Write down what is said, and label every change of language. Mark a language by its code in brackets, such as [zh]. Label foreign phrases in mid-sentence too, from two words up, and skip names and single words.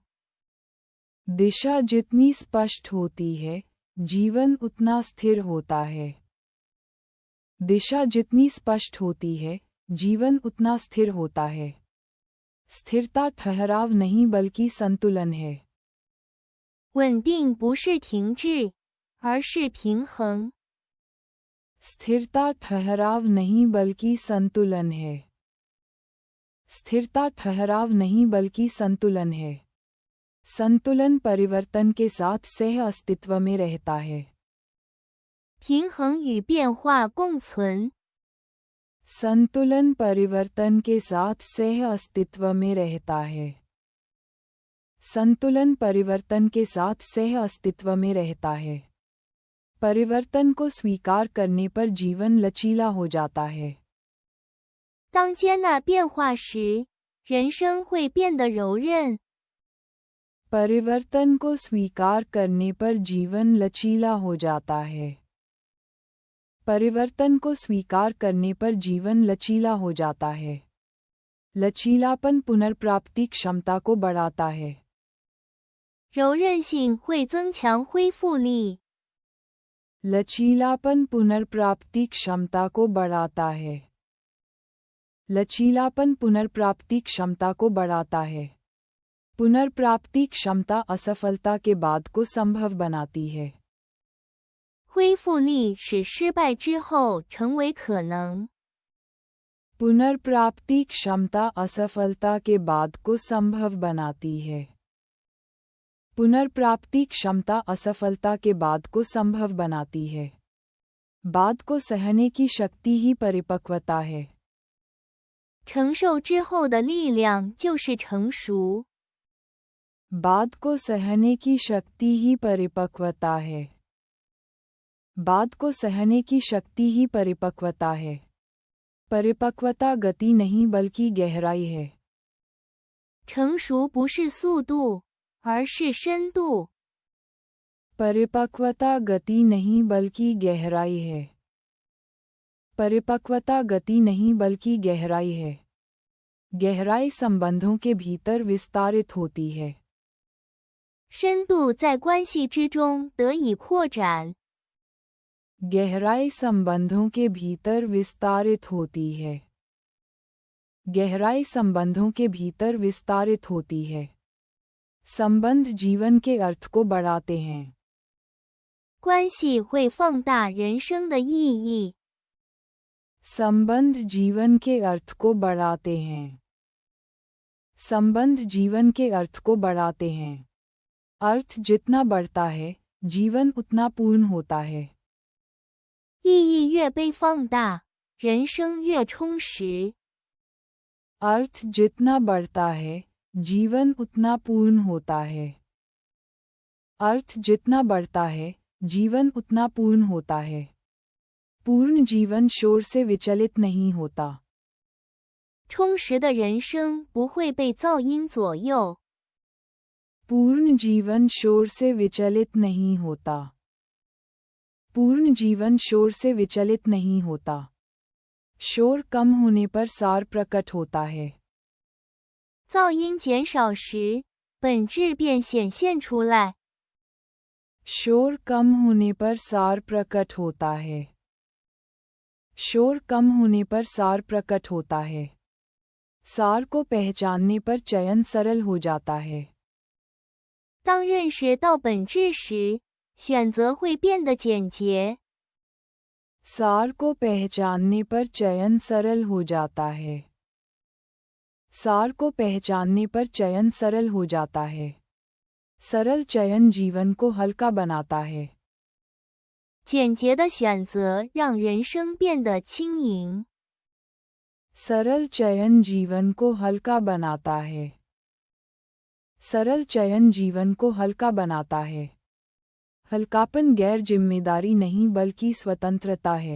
[hi] दिशा जितनी स्पष्ट होती है, जीवन उतना स्थिर होता है। दिशा जितनी स्पष्ट होती है, जीवन उतना स्थिर होता है। स्थिरता ठहराव नहीं बल्कि संतुलन है। [zh] 稳定不是停滞，而是平衡。 [hi] स्थिरता ठहराव नहीं बल्कि संतुलन है। स्थिरता ठहराव नहीं बल्कि संतुलन है। संतुलन परिवर्तन के साथ सह अस्तित्व में रहता है। [zh] 平衡与变化共存。 [hi] संतुलन परिवर्तन के साथ सह अस्तित्व में रहता है। संतुलन परिवर्तन के साथ सह अस्तित्व में रहता है। परिवर्तन को स्वीकार करने पर जीवन लचीला हो जाता है। [zh] 当接纳变化时，人生会变得柔韧。 [hi] परिवर्तन को स्वीकार करने पर जीवन लचीला हो जाता है। परिवर्तन को स्वीकार करने पर जीवन लचीला हो जाता है। लचीलापन पुनर्प्राप्ति क्षमता को बढ़ाता है। [zh] 柔韧性会增强恢复力。 [hi] लचीलापन पुनर्प्राप्ति क्षमता को बढ़ाता है। लचीलापन पुनर्प्राप्ति क्षमता को बढ़ाता है। पुनर्प्राप्ति क्षमता असफलता के बाद को संभव बनाती है। [zh] 恢复力使失败之后成为可能。 [hi] पुनर्प्राप्ति क्षमता असफलता के बाद को संभव बनाती है। पुनर्प्राप्ति क्षमता असफलता के बाद को संभव बनाती है। बाद को सहने की शक्ति ही परिपक्वता है। [zh] 承受之后的力量就是成熟。 [hi] बाद को सहने की शक्ति ही परिपक्वता है। बाद को सहने की शक्ति ही परिपक्वता है। परिपक्वता गति नहीं बल्कि गहराई है। [zh] 成熟不是速度，而是深度。 [hi] परिपक्वता गति नहीं बल्कि गहराई है। परिपक्वता गति नहीं बल्कि गहराई है। गहराई संबंधों के भीतर विस्तारित होती है। [zh] 深度在关系之中得以扩展。 [hi] गहराई संबंधों के भीतर विस्तारित होती है। गहराई संबंधों के भीतर विस्तारित होती है। संबंध जीवन के अर्थ को बढ़ाते हैं। [zh] 关系会放大人生的意义。 [hi] संबंध जीवन के अर्थ को बढ़ाते हैं। संबंध जीवन के अर्थ को बढ़ाते हैं। अर्थ जितना बढ़ता है, जीवन उतना पूर्ण होता है। [zh] 意义越被放大，人生越充实。 [hi] अर्थ जितना बढ़ता है, जीवन उतना पूर्ण होता है। अर्थ जितना बढ़ता है, जीवन उतना पूर्ण होता है। पूर्ण जीवन शोर से विचलित नहीं होता। [zh] 充实的人生不会被噪音左右。 [hi] पूर्ण जीवन शोर से विचलित नहीं होता। पूर्ण जीवन शोर से विचलित नहीं होता। शोर कम होने पर सार प्रकट होता है। [zh] 噪音减少时， 本质便显现出来。 [hi] शोर कम होने पर सार प्रकट होता है। शोर कम होने पर सार प्रकट होता है। सार को पहचानने पर चयन सरल हो जाता है। [zh] 当认识到本质时，选择会变得简洁。 [hi] सार को पहचानने पर चयन सरल हो जाता है। सार को पहचानने पर चयन सरल हो जाता है। सरल चयन जीवन को हल्का बनाता है। [zh] 简洁的选择让人生变得轻盈。 [hi] सरल चयन जीवन को हल्का बनाता है। सरल चयन जीवन को हल्का बनाता है। हल्कापन गैर जिम्मेदारी नहीं बल्कि स्वतंत्रता है।